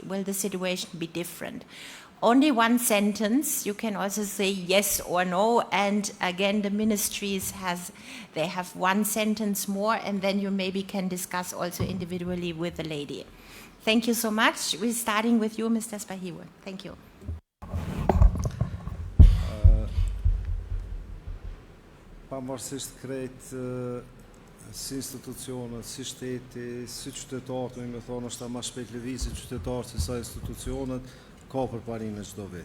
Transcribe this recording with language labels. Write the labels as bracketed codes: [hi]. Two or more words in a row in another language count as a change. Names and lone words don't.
[en] Will the situation be different? Only one sentence, you can also say yes or no, and again the ministries they have one sentence more, and then you maybe can discuss also individually with the lady. Thank you so much. We're starting with you, Mr. Spahiwe. Thank you. [sq] Pavarësisht krejt si institucionet, si shteti, si qytetarët, me thonë është ma shpejt lëvizje qytetarët se sa institucionet, ka përparime çdo vit.